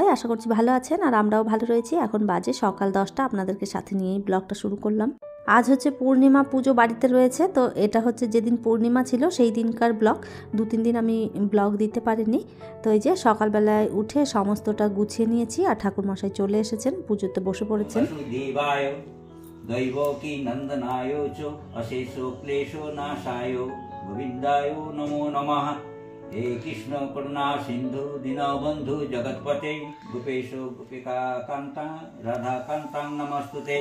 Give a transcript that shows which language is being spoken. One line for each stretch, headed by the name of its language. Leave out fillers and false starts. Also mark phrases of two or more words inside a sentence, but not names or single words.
Bangla: আশা করছি ভালো আছেন, আর আমরাও ভালো রয়েছি। এখন বাজে সকাল 10টা, আপনাদেরকে সাথে নিয়েই ব্লগটা শুরু করলাম। আজ হচ্ছে পূর্ণিমা, পুজো বাড়িতে রয়েছে, তো এটা হচ্ছে যেদিন পূর্ণিমা ছিল সেই দিনকার ব্লগ। 2-3 দিন আমি ব্লগ দিতে পারিনি। তো এই যে সকালবেলায় উঠে সমস্তটা গুছিয়ে নিয়েছি, আর ঠাকুরমশাই চলে এসেছেন, পুজোতে বসে পড়েছেন।
Sanskrit: दैवकी नंदनाय च अशेषो क्लेशो नाशाय गोविंदाय नमो नमः। हे कृष्ण करुणा सिंधु दीनबंधु जगतपते गोपेशो गोपिका कांता राधा कांता नमस्तुते।